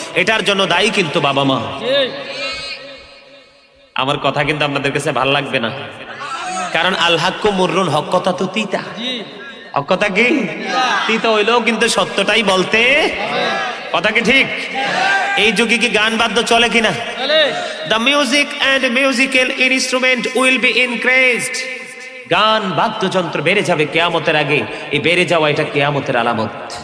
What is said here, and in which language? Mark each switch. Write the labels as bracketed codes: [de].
[bn] এটার জন্য দায়ী কিন্তু বাবা মা। আমার কথা কিন্তু আপনাদের কাছে ভালো লাগবে না, কারণ [ar] আল হাক্কু মুররুন, [bn] হক কথা তো তিতা। হক কথা কি? তিতা হইলেও কিন্তু সত্যটাই বলতে, কথা কি ঠিক? এই যুগে কি গান বাদ্য চলে কিনা? [en] The music and musical instrument will be increased. [bn] গান বাদ্যযন্ত্র বেড়ে যাবে কিয়ামতের আগে। এই বেড়ে যাওয়া এটা কিয়ামতের আলামত।